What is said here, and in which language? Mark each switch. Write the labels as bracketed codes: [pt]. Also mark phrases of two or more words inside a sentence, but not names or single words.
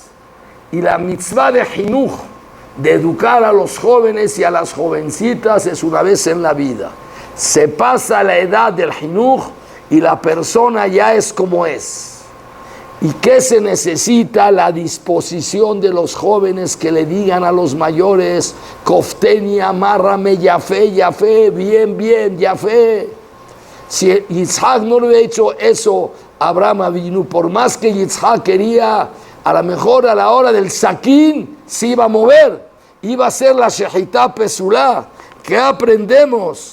[es] Y la mitzvah de Hinuch, de educar a los jóvenes y a las jovencitas, es una vez en la vida. Se pasa la edad del Hinuch y la persona ya es como es. ¿Y qué se necesita? La disposición de los jóvenes que le digan a los mayores, [he] כפתני, amárrame, יפה, יפה, [es] bien, bien, yafé. Si Yitzhak no le hubiera hecho eso, Abraham vino, por más que Yitzhak quería, a lo mejor a la hora del saquín se iba a mover, iba a ser la [he] שחיטה פסולה. [es] ¿Qué aprendemos?